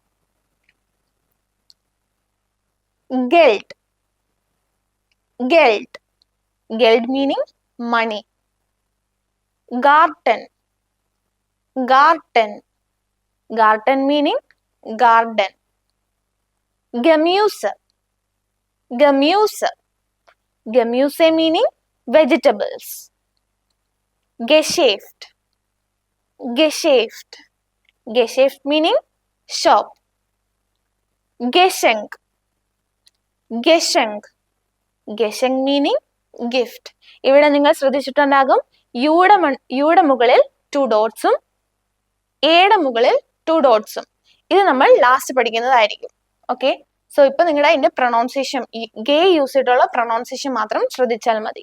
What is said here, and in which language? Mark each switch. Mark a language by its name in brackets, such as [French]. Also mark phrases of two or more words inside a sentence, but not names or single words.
[German] ഗെൽഡ്. ഗെൽഡ്. ഗെൽഡ് [English] meaning money. [German] ഗാർട്ടൻ. ഗാർട്ടൻ. [English] ഗാർട്ടൻ meaning garden. [German] Gemuse. Gemuse. [English] Gemuse meaning vegetables. [German] Geschäft. Geschäft. Geschäft [English] meaning shop. [German] Geschenk. Geschenk. Geschenk [English] meaning gift. [Malayalam] ഇവിടെ നിങ്ങൾ ശ്രദ്ധിച്ചിട്ടുണ്ടാകും യുടെ മുകളിൽ 2 ഡോട്ട്സും എയുടെ മുകളിൽ 2 ഡോട്ട്സും. ഇത് നമ്മൾ ലാസ്റ്റ് പഠിക്കുന്നതായിരിക്കും. [English] okay, so [Malayalam] ഇപ്പൊ നിങ്ങളുടെ അതിന്റെ പ്രൊണൗൺസിയേഷൻ, ഗേ യൂസ് ചെയ്തിട്ടുള്ള പ്രൊണൗൺസിയേഷൻ മാത്രം ശ്രദ്ധിച്ചാൽ മതി.